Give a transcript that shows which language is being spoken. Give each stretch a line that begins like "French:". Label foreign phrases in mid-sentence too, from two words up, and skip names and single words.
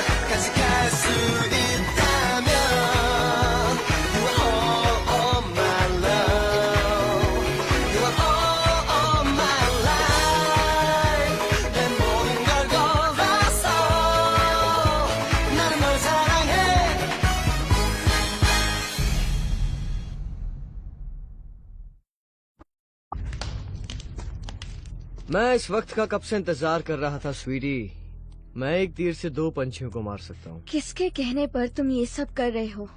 Korean: 어디까지 갈 수 있다면
English: You are all my love You are all my life
Korean: 내 모든 걸 걸었어 나는 널 사랑해
Hindi: मैं इस वक्त का कब से इंतजार कर रहा था स्वीटी। मैं एक तीर से दो पंछियों को मार सकता हूँ। किसके कहने पर तुम ये सब कर रहे हो?